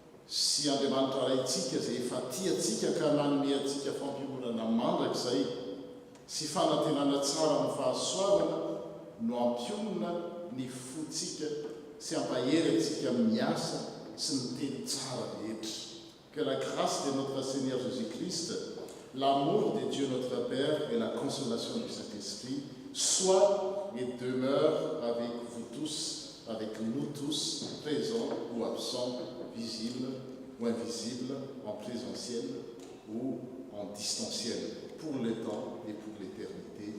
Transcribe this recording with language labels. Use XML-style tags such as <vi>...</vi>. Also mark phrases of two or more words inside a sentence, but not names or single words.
<mg>sy Andriamanitra raintsika izay efa tiatsika ka manome atsika fampionana mandrakizay sy fanantenana tsara amin'ny fahasoavana no ampionona ny fotsika sy ampahery atsika amin'ny asa sy ny teny tsara rehetra.</mg> <fr>Que la grâce de notre Seigneur Jésus-Christ, l'amour de Dieu notre Père et la consolation du Saint-Esprit soient et demeurent avec vous tous, avec nous tous, présents ou absents, visibles ou invisibles, en présentiel ou en distanciel, pour le temps et pour l'éternité.</fr>